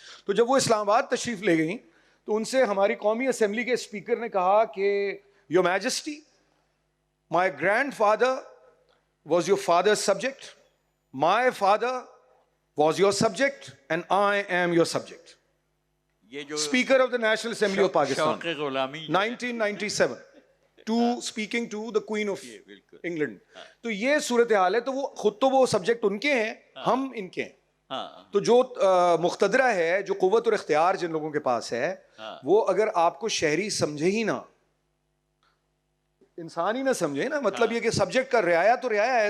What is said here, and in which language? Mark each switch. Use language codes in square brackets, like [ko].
[ur] تو جب وہ اسلام آباد تشریف لے گئیں تو ان سے ہماری قومی اسمبلی کے اسپیکر نے کہا کہ [en] your majesty, my grandfather was your father subject, my father was your subject, [ur] and I am your subject. یہ جو [en] speaker of the national assembly of Pakistan, [ur] شوق غلامی [en] 1997 to speaking to the queen of England. [ur] تو یہ صورتحال ہے. تو وہ خود تو وہ سبجیکٹ ان کے ہیں, ہم ان کے ہیں. تو جو مقتدرہ ہے, جو قوت اور اختیار جن لوگوں کے پاس ہے, وہ اگر آپ کو شہری سمجھے ہی نہ, انسان ہی نہ سمجھے نا, مطلب یہ کہ سبجیکٹ کا رعایا تو رعایا ہے.